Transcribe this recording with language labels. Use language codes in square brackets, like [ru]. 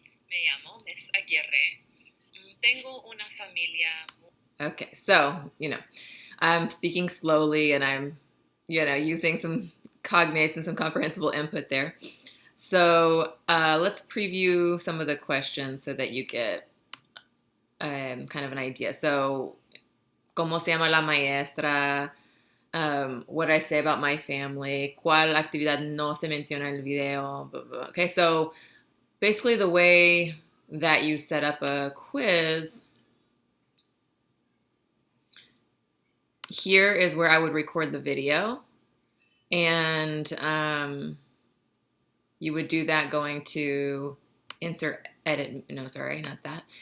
[es] Me llamo Miss Aguirre. Tengo una familia. [en] Okay, so, I'm speaking slowly and I'm, using some cognates and some comprehensible input there. So let's preview some of the questions so that you get kind of an idea. [es] So, ¿cómo se llama la maestra? [en] What did I say about my family? [es] ¿Cuál actividad no se menciona en el video? [en] Blah, blah, blah. Okay, so basically the way that you set up a quiz, here is where I would record the video. And you would do that going to insert, edit, no, sorry, not that.